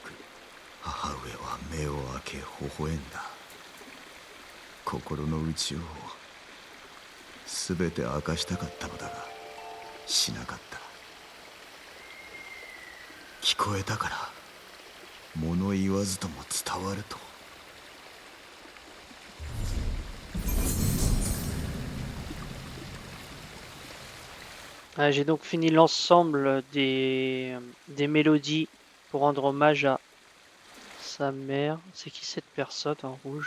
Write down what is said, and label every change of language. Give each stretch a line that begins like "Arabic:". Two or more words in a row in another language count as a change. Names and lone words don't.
Japanese: 母上は目を開け微笑んだ。心の内を全て明かしたかったのだが、しなかった。聞こえたから、物言わずとも伝わると。
French: J'ai donc fini l'ensemble des mélodies pour rendre hommage à sa mère. C'est qui cette personne en rouge?